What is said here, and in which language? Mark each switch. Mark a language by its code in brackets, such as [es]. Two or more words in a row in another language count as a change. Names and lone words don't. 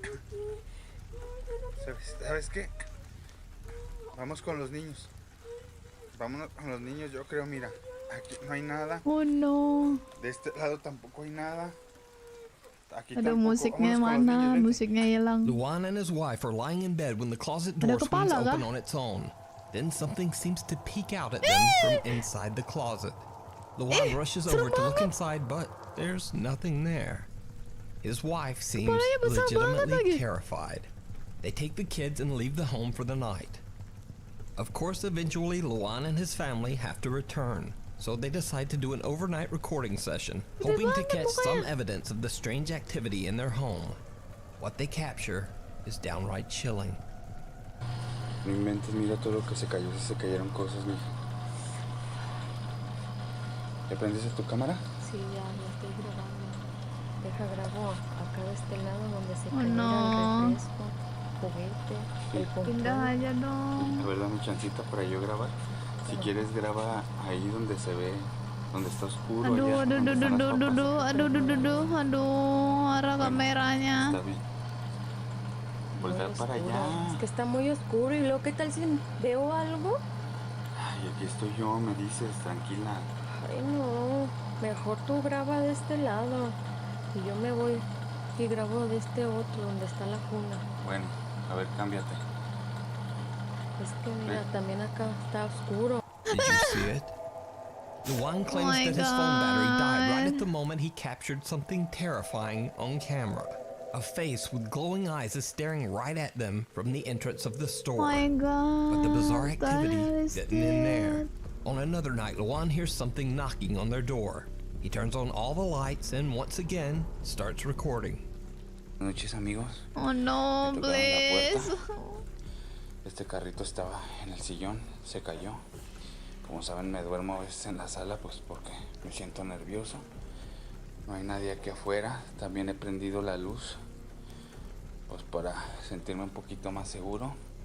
[es] ¿Sabes qué? Vamos con los niños. Vámonos con los niños, yo creo, mira. Aquí no hay nada. Oh no. De este lado tampoco hay nada. Aquí [id] Ada [es] tampoco. [id] musiknya [es] Vámonos con los [id] mana? [es] niños, [id] Musiknya hilang. [en] Luan and his wife are lying in bed when the closet door swings [id] kepala [en] open [id] kah? [en] on its own. Then something seems to peek out at them from inside the closet. Luan rushes over to look inside, but there's nothing there. His wife seems legitimately terrified. They take the kids and leave the home for the night. Of course, eventually, Luan and his family have to return, so they decide to do an overnight recording session, hoping to catch some evidence of the strange activity in their home. What they capture is downright chilling. [es] No inventes, mira todo lo que se cayó, se cayeron cosas, mija. ¿Ya prendiste tu cámara? Sí, ya estoy grabando. Deja grabo acá de este lado donde se Oh, cayó no. el refresco, juguete, el control. [id] Pindah aja dong. [es] A ver, dame chancita para yo grabar. Si quieres, graba ahí donde se ve, donde está oscuro. [id] Aduh, [es] allá, donde están las papas. [id] aduh, arah kameranya. [es] Está bien. Voltea para allá. Es que está muy oscuro y luego, ¿qué tal si veo algo? Ay, aquí estoy yo, me dices, tranquila. Ay, no. Mejor tú graba de este lado y yo me voy y grabo de este otro donde está la cuna. Bueno, a ver, cámbiate. Es que mira, también acá está oscuro. [en] Did you see it? Luan claims my that his phone battery died right God. at the moment he captured something terrifying on camera. A face with glowing eyes is staring right at them from the entrance of the store. Oh my God. But the bizarre the hell activity is didn't end there. that? On another night, Luan hears something knocking on their door. He turns on all the lights and once again starts recording. [es] Buenas noches, amigos. [en] Oh no, [es] Me tocaron la [en] please. [es] puerta. Este carrito estaba en el sillón, se cayó. Como saben, me duermo a veces en la sala, pues porque me siento nervioso. No hay nadie aquí afuera. También he prendido la luz, pues para sentirme un poquito más seguro.